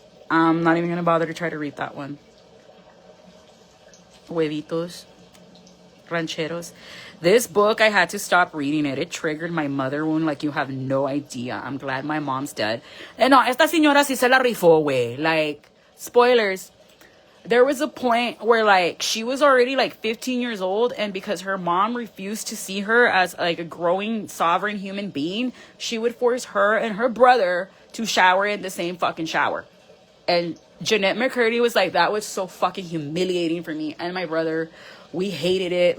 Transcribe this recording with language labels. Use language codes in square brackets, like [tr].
[en] I'm not even going to bother to try to read that one. huevitos rancheros. This book, I had to stop reading it. It triggered my mother wound like you have no idea. I'm glad my mom's dead. [es] No, esta señora sí se la rifó, güey. [en] Like, spoilers. There was a point where, like, she was already, like, 15 years old, and because her mom refused to see her as, like, a growing, sovereign human being, she would force her and her brother to shower in the same fucking shower. And Jeanette McCurdy was like, that was so fucking humiliating for me and my brother. We hated it.